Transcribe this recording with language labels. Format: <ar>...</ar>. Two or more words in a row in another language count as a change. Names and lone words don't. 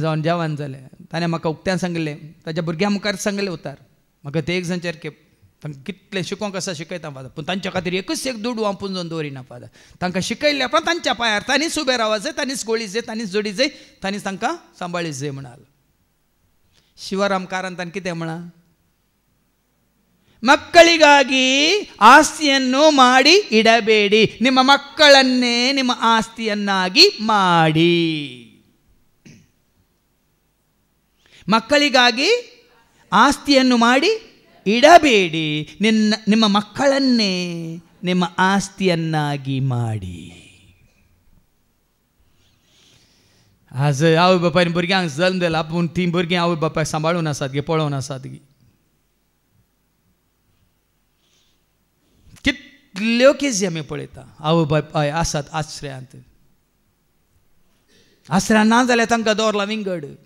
<kok>जावन जेवण जालें ताणें म्हाका उक्त्यान सांगलें ताच्या भुरग्यां मुखार सांगलें उतार म्हाका ते 1 जाण चेरके तांकां कितलें शिकोवंक आसा शिकयता फादर पूण तांच्या खातीर एकच एक दुडू हांव पुंजोवन दवरिना फादर तांकां शिकयल्ल्या उपरांत तांच्या पांयार तांणीच उबें रावत जाय तांणीच गोळी जाय तांणीच जोडी जाय तांणीच तांकां सांबाळीत जाय म्हणाल शिवराम काರಂತನ್ कितें म्हणा</kok> <kn>ಮಕ್ಕಳಿಗಾಗಿ ಆಸ್ತಿಯನ್ನು ಮಾಡಿ ಇಡಬೇಡಿ ನಿಮ್ಮ ಮಕ್ಕಳನ್ನೇ ನಿಮ್ಮ ಆಸ್ತಿಯನ್ನಾಗಿ ಮಾಡಿ ಮಕ್ಕಳಿಗಾಗಿ ಆಸ್ತಿಯನ್ನು ಮಾಡಿ ಇಡಬೇಡಿ ನಿಮ್ಮ ಮಕ್ಕಳನ್ನೇ ನಿಮ್ಮ ಆಸ್ತಿಯನ್ನಾಗಿ ಮಾಡಿ</kn> <kok>आज आवय बापायन भुरग्यांक जल्म दिला पूण ती भुरगीं आवय बापायक सांबाळून आसात गे पळोवन आसात गे कितल्यो केसी आमी पळयता आवय बापाय आसात आश्रयांत ना जाल्यार तांकां दवरला विंगड</kok>